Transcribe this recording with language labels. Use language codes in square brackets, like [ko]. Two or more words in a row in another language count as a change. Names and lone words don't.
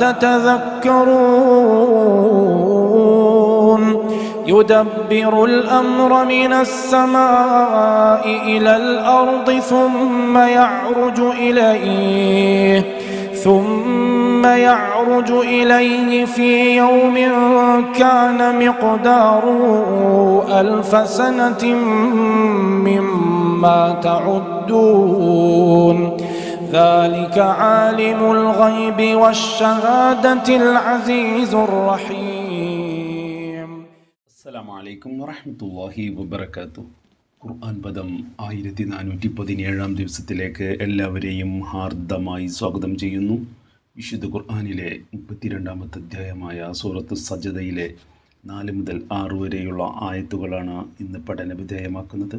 [ar] تتذكرون يدبر الأمر من السماء إلى الأرض ثم يعرج إليه في يوم كان مقداره 1000 سنة مما تعدون ذلك عالم الغيب والشهادة العزيز الرحيم. السلام عليكم ورحمة الله وبركاته. [ml] ഖുർആൻ പദം 1417 ദിവസത്തിലേക്ക് എല്ലാവരെയും ഹാർദമായി സ്വാഗതം ചെയ്യുന്നു. വിശുദ്ധ ഖുർആനിലെ 32-ാമത്തെ അധ്യായമായ സൂറത്ത് സജ്ദയിലെ 4 മുതൽ 6 വരെയുള്ള ആയത്തുകളാണ് ഇന്ന് പഠന വിധേയമാക്കുന്നത്.